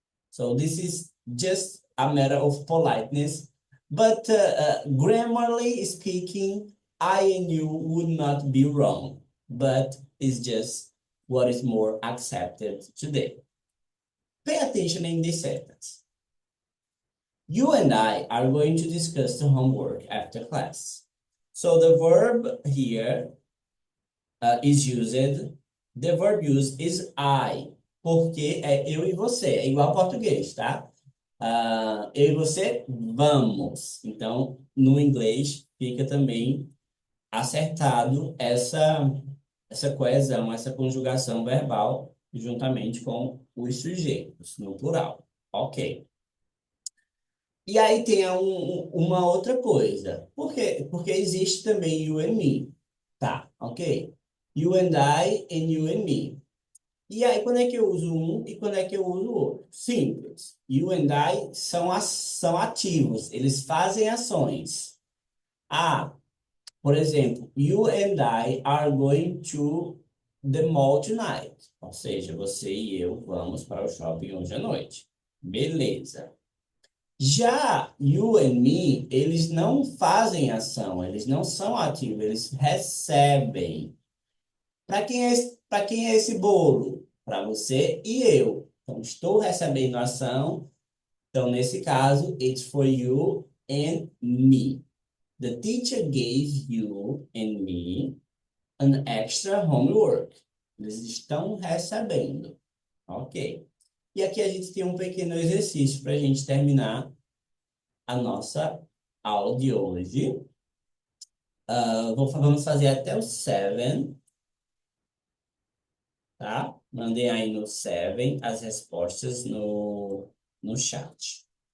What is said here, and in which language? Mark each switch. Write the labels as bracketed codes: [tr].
[en] So this is just a matter of politeness, but grammarly speaking, I and you would not be wrong, but it's just what is more accepted today. Pay attention in this sentence. You and I are going to discuss the homework after class. So the verb here is used, the verb used is I, [pt] porque é eu e você, é igual ao português, tá? Eu e você, vamos. Então, no inglês, fica também acertado essa coesão, essa conjugação verbal, juntamente com os sujeitos, no plural. Ok. E aí tem uma outra coisa. Por quê? Porque existe também [en] you and me. [pt] Tá, ok? [en] You and I and you and me. [pt] E aí, quando é que eu uso um e quando é que eu uso o outro? Simples. [en] You and I [pt] são ativos, eles fazem ações. Ah, por exemplo, [en] you and I are going to the mall tonight. [pt] Ou seja, você e eu vamos para o shopping hoje à noite. Beleza. Já [en] you and me, [pt] eles não fazem ação, eles não são ativos, eles recebem. Para quem é esse bolo? Para você e eu. Então, estou recebendo ação. Então, nesse caso, [en] it's for you and me. The teacher gave you and me an extra homework. [pt] Eles estão recebendo. Ok. E aqui a gente tem um pequeno exercício para a gente terminar a nossa aula de hoje. Vamos fazer até o 7, tá? Mandem aí no 7 as respostas no chat.